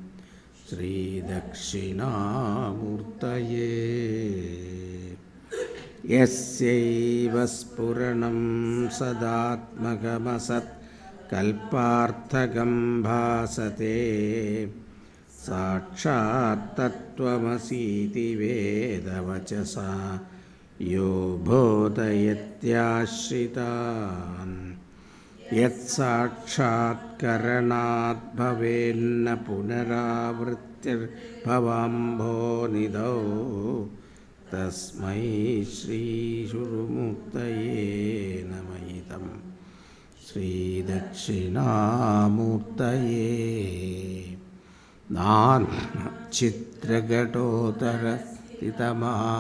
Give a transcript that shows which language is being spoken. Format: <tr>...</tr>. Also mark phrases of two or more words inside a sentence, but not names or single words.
<sa>श्रीदक्षिणामूर्तये यस्यैव स्फुरणं सदात्मकमसत् कल्पार्थकं भासते साक्षात् तत्त्वमसीति वेदवचसा यो बोधयत्याश्रितान् യത്സാക്ഷാത്കരണാത് ഭവേന്ന പുനരാവൃത്തിർഭവാംഭോനിധൗ തസ്മൈ ശ്രീഗുരുമൂർത്തയേ നമഃ ഇദം ശ്രീദക്ഷിണാമൂർത്തയേ നാനാചിത്രഘടോത്തരസ്ഥിതമഹാ</sa>